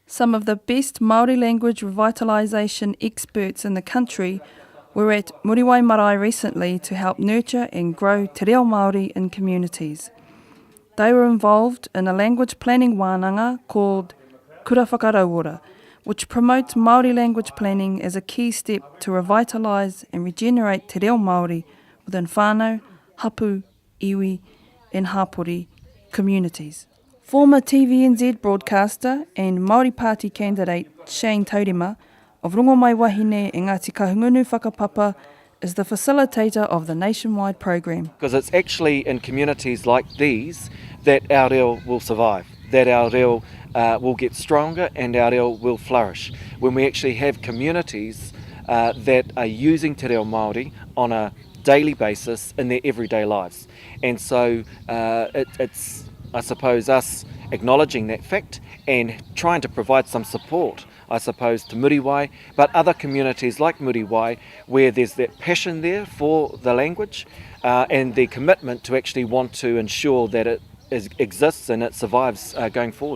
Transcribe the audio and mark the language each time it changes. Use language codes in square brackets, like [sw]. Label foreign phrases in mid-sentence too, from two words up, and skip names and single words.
[en] Some of the best Maori language revitalisation experts in the country were at Muriwai Marae recently to help nurture and grow [mi] te reo Maori [en] in communities. They were involved in a language planning wananga called Kura Whakarauora, which promotes Maori language planning as a key step to revitalise and regenerate [mi] te reo Maori [en] within [mi] whanau, hapu, iwi [en] and hapori communities. Former TVNZ broadcaster and Maori Party candidate Shane Taurima of Rongomaiwahine and Ngati Kahungunu whakapapa is the facilitator of the nationwide program. Because it's actually in communities like these that our reo will survive, that our reo will get stronger and our reo will flourish. When we actually have communities that are using [mi] te reo Māori [en] on a daily basis in their everyday lives. And so it's, I suppose, us acknowledging that fact and trying to provide some support, I suppose, to Muriwai, but other communities like Muriwai, where there's that passion there for the language and the commitment to actually want to ensure that it exists and it survives going forward.